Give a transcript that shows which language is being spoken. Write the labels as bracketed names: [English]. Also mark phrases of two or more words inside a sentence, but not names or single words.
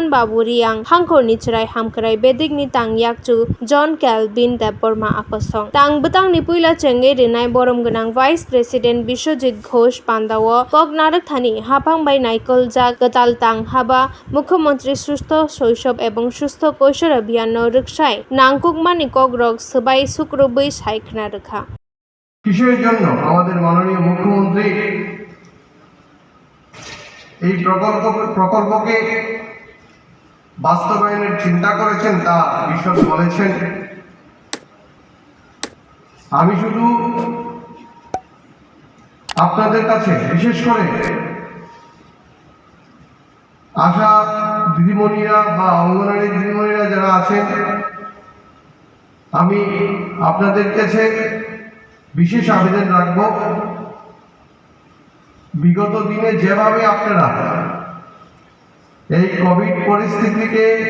[Kok Borok] बाबुरियां हांखरनि चिराय हामखराय बेदिकनि तां याकचु जन केल्विन देबबर्मा आकसं तां बतंगनि पुइला चेंगै रिनाय बरम गनां [English] vice president [Kok Borok] बिश्वजित घोष पान्दाव कक नारकथानि हाफांबाय नायकल जा गताल तां हाबा मुख्यमंत्री सुस्थ शैशव एवं सुस्थ কৈশোর अभियान रक्षाय नांकुकमानि कक रक सबाई शुक्रबै सायखना रखा [Bangla] কিসের জন্য আমাদের মাননীয় মুখ্যমন্ত্রী এই প্রকল্পকে বাস্তবায়নের চিন্তা করেছেন তা বিশদ বলেছেন। আমি শুধু আপনাদের কাছে বিশেষ করে আশা দিদিমণিরা বা অঙ্গনওয়াড়ি দিদিমণিরা যারা আছেন আমি আপনাদের কাছে বিশেষ আবেদন রাখব, বিগত দিনে যেভাবে আপনারা এই কোভিড পরিস্থিতিকে